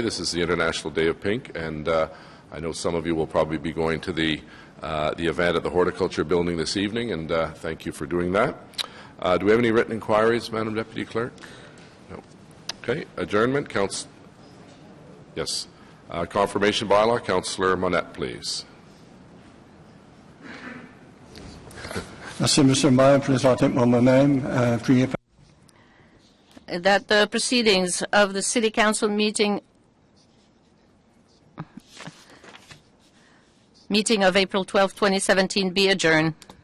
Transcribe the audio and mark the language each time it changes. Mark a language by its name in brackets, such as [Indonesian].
[English] This is the International Day of Pink, and I know some of you will probably be going to the event at the Horticulture Building this evening, and thank you for doing that. Do we have any written inquiries, Madam Deputy Clerk? No. Okay. Adjournment. Yes. Confirmation bylaw. Councillor Monette, please. [French] Merci, Monsieur le Maire. Présenté par moi-même, prié par... [English] That the proceedings of the City Council meeting of April 12, 2017 be adjourned.